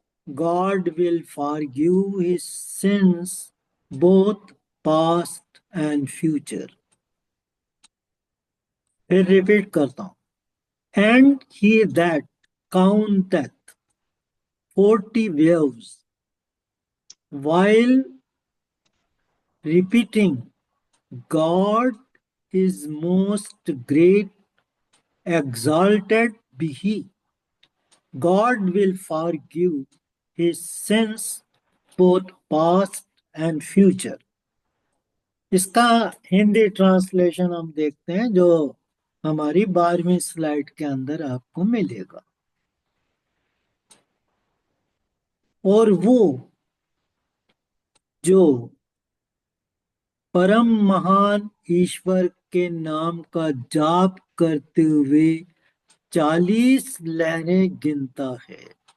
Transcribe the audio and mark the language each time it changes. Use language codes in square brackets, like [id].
[en] God will forgive his sins, both past and future. [hi] फिर repeat करता हूं। [en] And he that counteth 40 waves while repeating, God is most great, exalted be he. God will forgive his sins, both past and future. [hi] इसका Hindi translation हम देखते हैं जो हमारी 12वीं स्लाइड के अंदर आपको मिलेगा। और वो जो परम महान ईश्वर के नाम का जाप करते हुए 40 लहरें गिनता है।